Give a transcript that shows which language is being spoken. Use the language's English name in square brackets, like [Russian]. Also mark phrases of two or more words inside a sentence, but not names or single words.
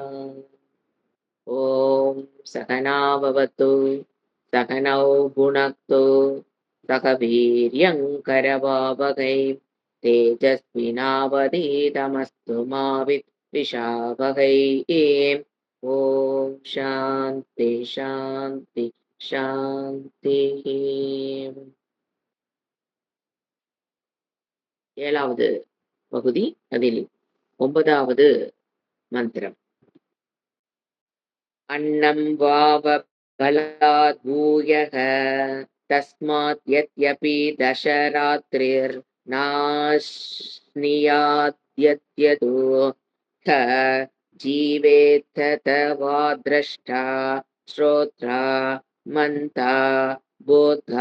[Sanskrit] ॐ सहना भवतु सहनौ भुनक्तु सह वीर्यं करवावहै तेजस्विनावधीतमस्तु मा विद्विषावहै। ॐ शान्ति शान्ति शान्तिः. [Tamil] ஏழாவது பகுதி, அதில் 9வது மந்திரம். [Sanskrit] अन्नं वाव बलात् भूयः तस्मात् यद्यपि दशरात्रिर्नाश्नीयाद्यद्यतो थ जीवेत्थ वा द्रष्टा श्रोत्रा मन्ता बोधा